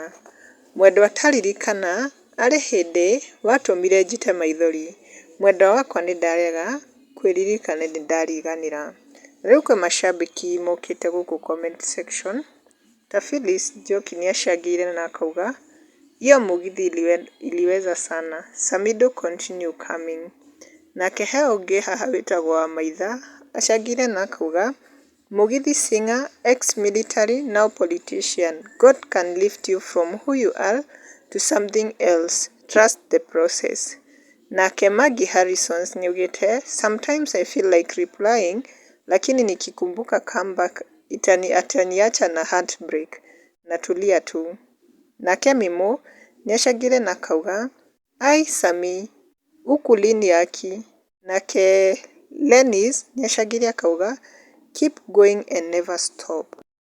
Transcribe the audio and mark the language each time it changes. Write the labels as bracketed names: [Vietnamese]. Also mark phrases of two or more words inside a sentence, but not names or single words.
[Kikuyu] Mwendwa ta ririkana, arĩ hĩndĩ watũmire njite maithori. Mwendwa wakwa nĩndarega, kwĩririkana nĩndariganĩra." Rĩu kwĩ macambĩki mokĩte gũkũ [English] comment section, [Kikuyu] ta Phyllis Njoki nĩacangĩire na akauga, [Swahili] "Iyo mugithi iliweza sana. [English] Samidoh continue coming." [Kikuyu] Nake he ũngĩ haha wĩtagwo Wamaitha acangĩire na akauga, [English] "Mugithi singer, ex-military, now politician. God can lift you from who you are to something else. Trust the process." [Kikuyu] Nake Maggie Harrison nĩaugĩte, [English] "Sometimes I feel like replying, [Swahili] lakini nikikumbuka comeback itaniacha na heartbreak. Natulia tu." [Kikuyu] Nake Mimũ nĩacangĩire na akauga, "Ai Sami, [Swahili] huku lini aki?" [Kikuyu] Nake Lennis nĩacangĩire akauga, [English] "Keep going and never stop."